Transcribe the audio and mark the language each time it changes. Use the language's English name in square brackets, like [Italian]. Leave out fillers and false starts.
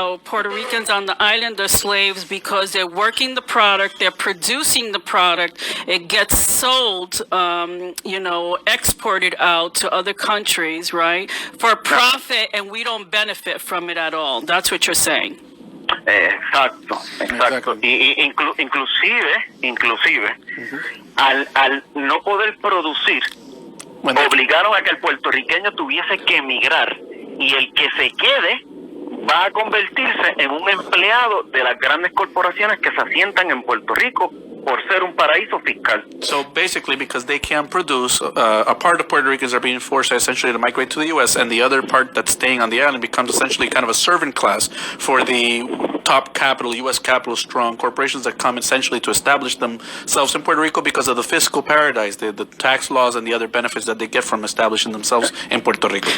[English] Puerto Ricans on the island are slaves because they're working the product, they're producing the product, it gets sold, exported out to other countries, right, for profit, and we don't benefit from it at all. That's what you're saying. [Spanish] Exacto. [English] Exactly. [Spanish] Y inclusive, al no poder producir, obligaron a que el puertorriqueño tuviese que emigrar, y el que se quede va a convertirse en un empleado de las grandes corporaciones que se asientan en Puerto Rico por ser un paraíso fiscal. [English] So basically, because they can't produce, a part of Puerto Ricans are being forced essentially to migrate to the U.S., and the other part that's staying on the island becomes essentially kind of a servant class for the top capital, U.S. capital strong corporations that come essentially to establish themselves in Puerto Rico because of the fiscal paradise, the tax laws, and the other benefits that they get from establishing themselves in Puerto Rico.